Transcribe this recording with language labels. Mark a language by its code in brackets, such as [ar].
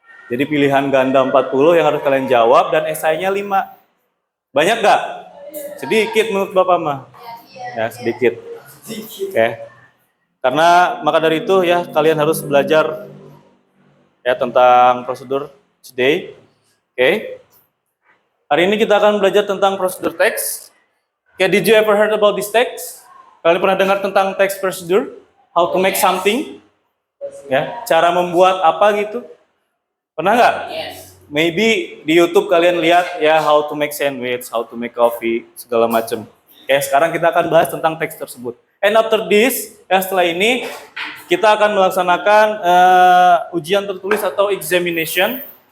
[id] Jadi pilihan ganda 40 yang harus kalian jawab dan esainya 5. Banyak nggak? Sedikit menurut Bapak mah. Ya, sedikit. Oke. Karena maka dari itu ya kalian harus belajar ya tentang prosedur today. Oke. Hari ini kita akan belajar tentang prosedur teks. [en] Okay, did you ever heard about this text? [id] Kalian pernah dengar tentang text procedure? [en] How to make something? [id] Ya, cara membuat apa gitu? Pernah nggak? [en] Yes. [id] Maybe di YouTube kalian lihat ya how to make sandwich, how to make coffee, segala macam. Oke, sekarang kita akan bahas tentang teks tersebut. [en] And after this, [id] ya setelah ini kita akan melaksanakan ujian tertulis atau examination.